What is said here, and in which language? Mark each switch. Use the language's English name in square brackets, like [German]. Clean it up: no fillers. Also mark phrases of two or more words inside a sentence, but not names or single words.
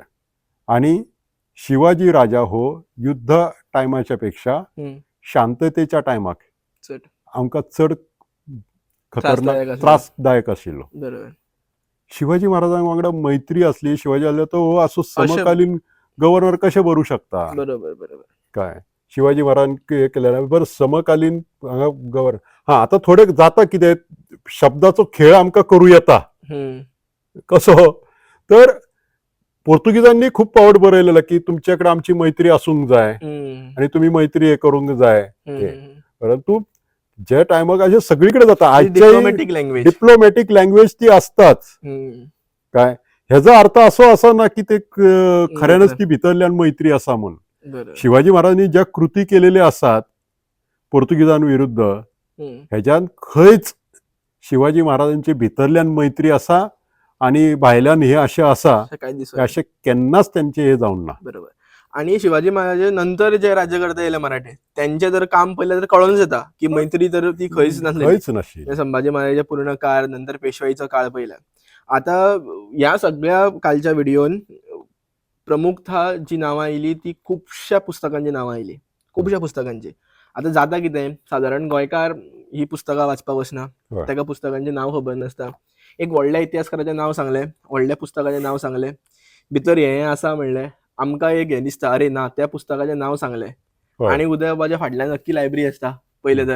[Konkani] आणि शिवाजी राजा हो युद्ध टायमाच्या पेक्षा शांततेच्या टायमाक आमकां चड खतरनाक त्रासदायक आशिल्लो. शिवाजी महाराजां वांगडा मैत्री असली शिवाजी जाल्यार तो हो असो समकालीन गव्हर्नर कशे बरू शकता. काय शिवाजी महाराजांनी हे केलेला बरं समकालीन गव्हर्नर आता थोडे जाता कितें शब्दाचो खेळ आमकां करू येता. कसो तर पोर्तुगीजांनी खूप फावट बरयलेला की तुमच्याकडे आमची मैत्री असूंक जाय आणि तुम्ही मैत्री हे करूंक जाय. परंतु ज्या टायमाक अशें सगळीकडे जाता [English] diplomatic language [Konkani] ती असताच. काय ह्याचा अर्थ असो असा ना की ते खऱ्यानच ती भितरल्यान मैत्री असा म्हणून. बरोबर. शिवाजी महाराजांनी ज्या कृती केलेल्या असतात पोर्तुगीजांविरुद्ध, ह्याच्यात खंयच शिवाजी महाराजांची भितरल्यान मैत्री असा आणि भायल्यान हे असे असा काय दिसत असे केन्नाच त्यांचे हे जाऊन ना. बरोबर. आणि शिवाजी महाराज नंतर जे राज्यकर्ते येले मराठे त्यांचे जर काम पहिले तर कळूनच येता की मैत्री तर ती खंयच नसली. खंयच नशी. संभाजी महाराजांचे पूर्ण काळ नंतर पेशवाईचा काळ पहिला. आता या सगळ्या कालच्या व्हिडिओन प्रमुखतः जी नावं आयली ती खुबश्या पुस्तकांची नावं आयली, खुबश्या पुस्तकांची. आता जाता कितें सादारण गोंयकार ही पुस्तकां वाचपाक वचना, ताका पुस्तकांचे नाव खबर नासता. एक व्हडल्या इतिहासकाराचें नाव सांगलें, व्हडल्या पुस्तकाचें नाव सांगलें, भितर हें आसा म्हणलें, आमकां एक हें दिसता अरे ना त्या पुस्तकाचें नाव सांगलें आणि उदय बाबाच्या फाटल्यान नक्की लायब्ररी आसता पयलें तर.